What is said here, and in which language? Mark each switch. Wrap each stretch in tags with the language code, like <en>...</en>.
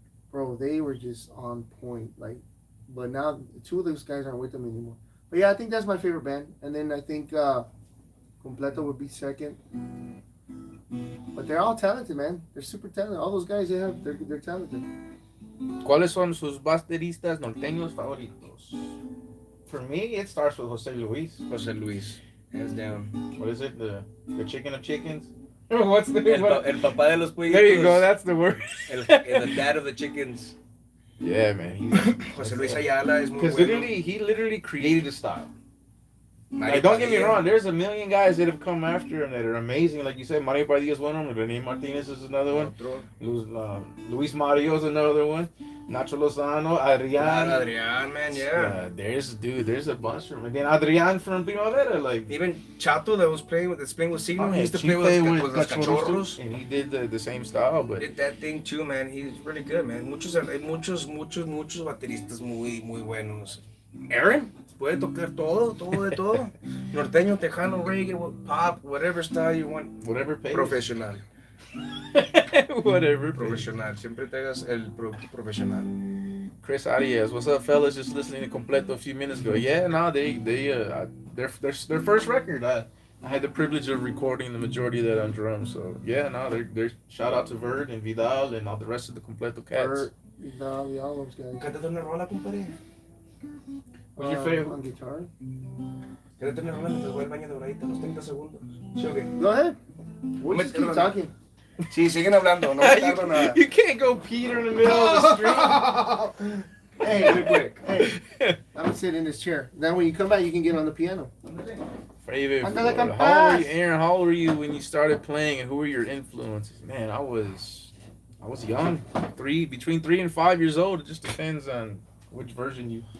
<en>Bro, they were just on point. But now two of those guys aren't with them anymore. But yeah, I think that's my favorite band. And then I think Completo would be second. But they're all talented, man. They're super talented. All those guys they're talented.</en> <es>¿Cuáles son sus bateristas norteños favoritos?</es> <en>For me, it starts with Jose Luis. Jose Luis, hands down. What is it? The chicken of chickens? What's the name?</en> <es>El papá de los pollitos.</es> <en>There you go. That's the word. The dad of the chickens. Yeah, man. Jose Luis Ayala is muy</en> <es>bueno.</es> <en>Because he literally created a style. Don't get me wrong. There's a million guys that have come after him that are amazing. Like you said, Mario Padilla is one of them. Rene Martinez is another one. Luis Mario is another one. Nacho Lozano, Adrian, man, yeah. There's a bunch of them. Again, Adrian from Primavera, even Chato that's playing with Signo. He used to play with los Cachorros, and he did the same style, but did that thing too, man. He's really good, man.</en> <es>Muchos bateristas muy buenos. Aaron puede tocar todo de todo.</es> <en>Norteño, tejano, reggae, pop, whatever style you want. Whatever pays.</en> <es>Profesional.</es> <en>Whatever.</en> <es>Profesional. Siempre te hagas el profesional.</es> <en>Chris Arias, what's up, fellas? Just listening to Completo a few minutes ago. Yeah, no, their first record. I had the privilege of recording the majority of that on drums. So yeah, no, they're shout out to Verd and Vidal and all the rest of the Completo cats. Verd, Vidal, all those guys.</en> <es>Cántate una rola, compadre.</es> <en>What's your favorite? On guitar.</en> <es>Cántate una rola mientras voy al baño de Doradita, unos 30 segundos. ¿Sí o qué?</es> <en>Go ahead. We'll just keep talking.</en> <es>Sí, siguen hablando, no me tardo nada.</es> <en>You can't go Peter in the middle of the street. Hey, quick. Hey, I'm gonna sit in this chair. Then when you come back, you can get on the piano. Favorite. How old were you when you started playing, and who were your influences? Man, I was young, between 3 and 5 years old. It just depends on which version you.</en>